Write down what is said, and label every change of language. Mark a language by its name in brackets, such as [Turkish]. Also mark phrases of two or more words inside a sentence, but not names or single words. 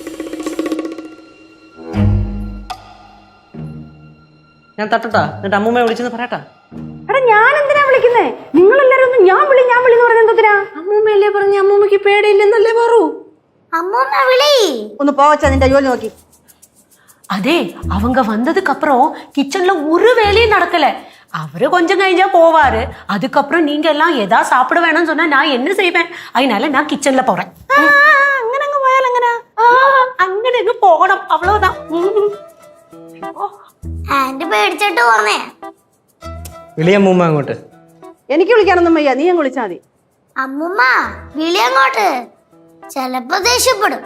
[Malayalam] ഞാൻ തട്ടട്ടാ, എന്നിട്ട് അമ്മൂമ്മയെ വിളിച്ചെന്ന് പറയട്ടാ. എടാ ഞാൻ എന്തിനാ വിളിക്കുന്നേ? നിങ്ങളെല്ലാരും ഒന്ന് ഞാൻ വിളി എന്ന് പറയുന്നത് എന്തിനാ? അമ്മൂമ്മയല്ലേ പറഞ്ഞ അമ്മൂമ്മക്ക് പേടിയില്ലെന്നല്ലേ പറൂ? അമ്മൂമ്മ വിളി. ഒന്ന് പോവച്ചാ, നിന്റെ ജോലി നോക്കി. [Tamil] அதே அவங்க வந்ததுக்கு அப்புறம் கிச்சன்ல ஒரு வேலையும் நடக்கல. அவரு கொஞ்சம் கழிஞ்சா போவாரு. அதுக்கப்புறம் நீங்க எல்லாம் ஏதா சாப்பிட வேணும்னு சொன்னா நான் என்ன செய்வேன்? அதனால நான் கிச்சன்ல போறேன். [Malayalam] അങ്ങനെ അങ്ങ് പോയാൽ എങ്ങനെ? അങ്ങനെ അങ്ങ് പോകണം, അவ்வளவுதான். ആന്റി പേടിച്ചിട്ട് പോന്നേ. വിളിയമ്മൂമ്മ അങ്ങോട്ട്. എനിക്ക് വിളിക്കാനൊന്നും വയ്യ, നീ അങ്ങ് വിളിച്ചാ മതി. അമ്മൂമ്മ വിളി അങ്ങോട്ട്. ചെലപ്പോ ദേഷ്യപ്പെടും.